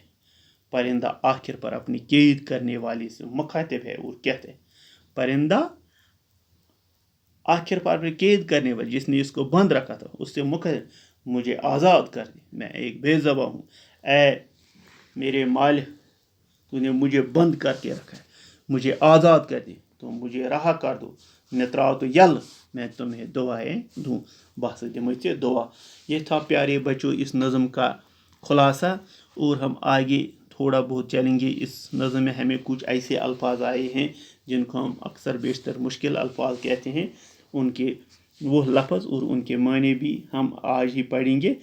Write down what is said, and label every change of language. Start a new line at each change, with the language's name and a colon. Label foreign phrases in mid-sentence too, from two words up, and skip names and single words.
Urdu: پرندہ آخر پر اپنی قید کرنے والے سے مخاطب ہے اور کہتے ہیں پرندہ آخر پر اپنی قید کرنے والے جس نے اس کو بند رکھا تھا اس سے مخاطب مجھے آزاد کر دے میں ایک بے زباں ہوں. اے میرے مالک تو نے مجھے بند کر کے رکھا ہے مجھے آزاد کر دے تو مجھے رہا کر دو
Kashmiri: مے تراو تو یل
Urdu: میں تمہیں دعائیں دوں بس
Kashmiri: دمے ژے دعا.
Urdu: یہ تھا پیارے بچوں اس نظم کا خلاصہ اور ہم آگے تھوڑا بہت چلیں گے. اس نظم میں ہمیں کچھ ایسے الفاظ آئے ہیں جن کو ہم اکثر بیشتر مشکل الفاظ کہتے ہیں ان کے وہ لفظ اور ان کے معنی بھی ہم آج ہی پڑھیں گے.